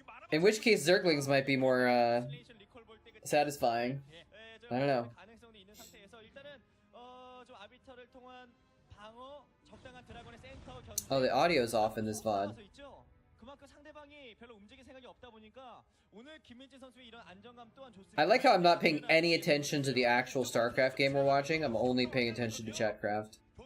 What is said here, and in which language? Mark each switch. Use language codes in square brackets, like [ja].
[en] In which case, Zerglings might be more satisfying. I don't know. [ko] 가능성이 있는 상태에서 일단은 좀 아비터를 통한 방어 적당한 드라곤의 센터 견제. [en] Oh, the audio's off in this VOD. [ko] 그만큼 상대방이 별로 움직일 생각이 없다 보니까 오늘 김민지 선수의 이런 안정감 또한 좋습니다. [en] I like how I'm not paying any attention to the actual Starcraft game we're watching. I'm only paying attention to Chatcraft.